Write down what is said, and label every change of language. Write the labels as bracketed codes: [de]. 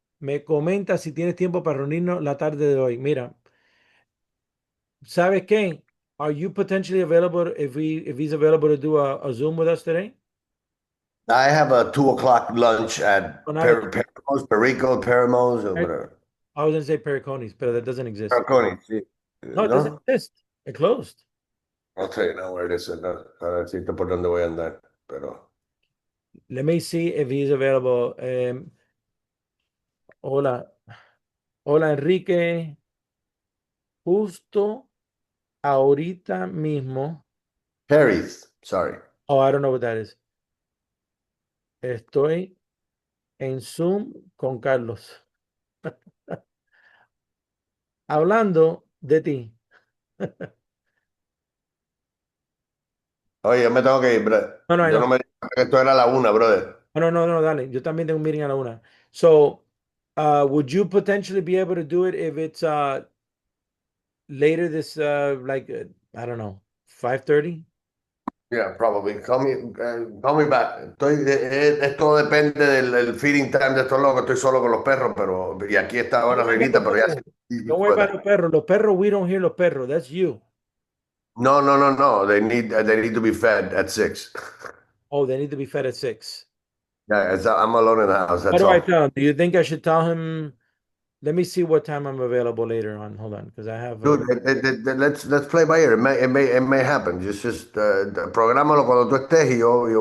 [es] Me comenta si tienes tiempo para reunirnos la tarde de hoy. Mira, ¿sabes qué? [en] Are you potentially available if he's available to do a Zoom with us today? I have a 2 o'clock lunch at Oh, not a, Perico, Peramos, or whatever. I was gonna say Pericones, but that doesn't exist. [es] Periconi, sí. [en] No, it doesn't exist. It closed. I'll tell you now where it is. [es] Para decirte por dónde voy a andar, pero. [en] Let me see if he's available. [es] Hola, Enrique. Justo ahorita mismo. [en] Perry's, sorry. Oh, I don't know what that is. [es] Estoy en Zoom con Carlos. Hablando de ti. Oye, yo me tengo que ir, brother. [en] No, I [es] Yo [en] know. [es] no me dije que esto era la 1, brother. No, dale. Yo también tengo un meeting a la 1. [en] So, would you potentially be able to do it if it's later this, I don't know, 5:30? Yeah, probably. Call me back. [es] Esto depende del [en] feeding time [es] de estos locos. Estoy solo con los perros, y aquí está ahora Reinita, pero ya [en] Don't worry about [es] los perros. [en] Los perros, we don't hear los perros. That's you. No. They need to be fed at 6. Oh, they need to be fed at 6. Yeah, I'm alone in the house. What That's do I all. tell him? Do you think I should tell him? Let me see what time I'm available later on. Hold on, because I have. Dude, let's play by ear. It may happen. Just [es] prográmalo cuando tú estés y yo